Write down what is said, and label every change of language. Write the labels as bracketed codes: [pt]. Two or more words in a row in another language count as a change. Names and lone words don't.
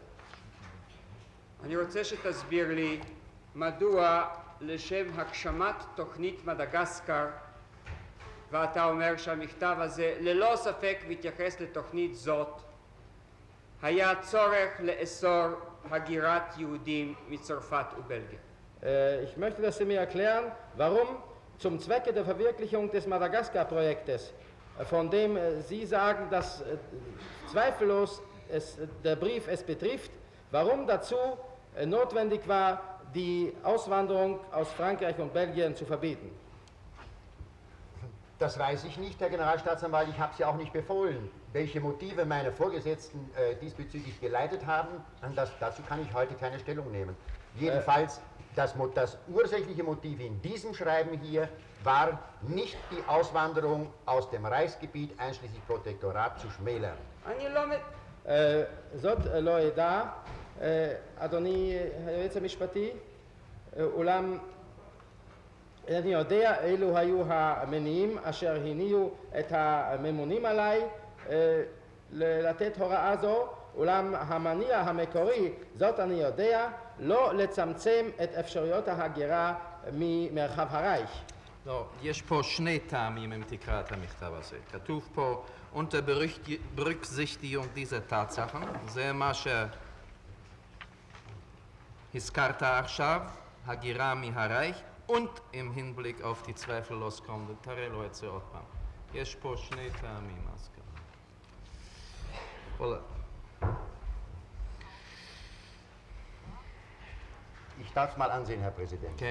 [he] אני רוצה שתסביר לי מדוע לשם הגשמת תוכנית מדגסקר, ואתה אומר שהמכתב הזה ללא ספק מתייחס לתוכנית זאת, היה צורך לאסור הגירת יהודים מצרפת ובלגיה. [de] Ich möchte, dass Sie mir erklären, warum zum Zwecke der Verwirklichung des Madagaskar-Projektes, von dem Sie sagen, dass zweifellos der Brief es betrifft, warum dazu notwendig war, die Auswanderung aus Frankreich und Belgien zu verbieten. Das weiß ich nicht, Herr Generalstaatsanwalt, ich habe es ja auch nicht befohlen. Welche Motive meine Vorgesetzten diesbezüglich geleitet haben, dazu kann ich heute keine Stellung nehmen. Jedenfalls das ursächliche Motiv in diesem Schreiben hier war nicht die Auswanderung aus dem Reichsgebiet einschließlich Protektorat zu schmälern. [he] אני לא... זאת לא עדה, אדוני היועץ המשפטי, אולם אני יודע אילו היו המניעים אשר הניעו את הממונים עליי לתת הוראה זו, אולם המניע המקורי, זאת אני יודע, לא לצמצם את אפשרויות ההגירה ממרחב הרייך. לא, יש פה שני טעמים אם תקרא את המכתב הזה. כתוב פה, [de] unter Berücksichtigung dieser Tatsachen, [he] זה מה שהזכרת עכשיו, הגירה מהרייך, [de] und im Hinblick auf die zweifellos kommende, [he] תראה לו את זה עוד פעם. יש פה שני טעמים, אז ככה. [de] Ich darf es mal ansehen, Herr Präsident. [he] כן.